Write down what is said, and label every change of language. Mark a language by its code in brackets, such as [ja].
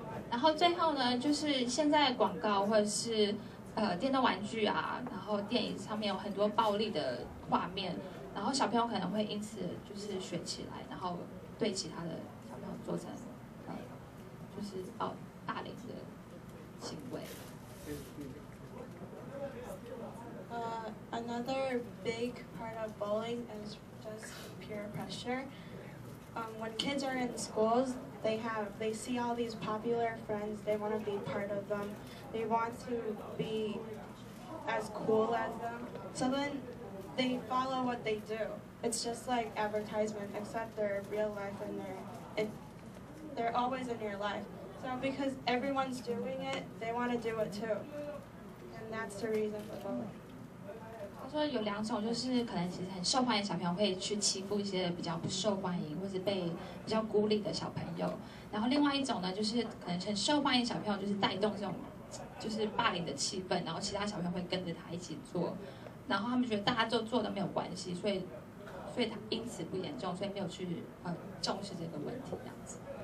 [zh] 然后最后呢，就是现在广告或者是电动玩具啊，然后电影上面有很多暴力的画面，然后小朋友可能会因此就是学起来，然后对其他的小朋友做成就是霸凌的行为。 [en] Another big part of bullying is just peer pressure. when kids are in schools, they see all these popular friends. They want to be part of them. They want to be as cool as them. So then they follow what they do. It's just like advertisement, except they're real life and they're always in your life. So because everyone's doing it, they want to do it too. And that's the reason for bullying. [zh] 他说有2种，就是可能其实很受欢迎的小朋友会去欺负一些比较不受欢迎或是被比较孤立的小朋友，然后另外一种呢，就是可能很受欢迎的小朋友就是带动这种就是霸凌的气氛，然后其他小朋友会跟着他一起做，然后他们觉得大家都做都没有关系，所以他因此不严重，所以没有去重视这个问题这样子。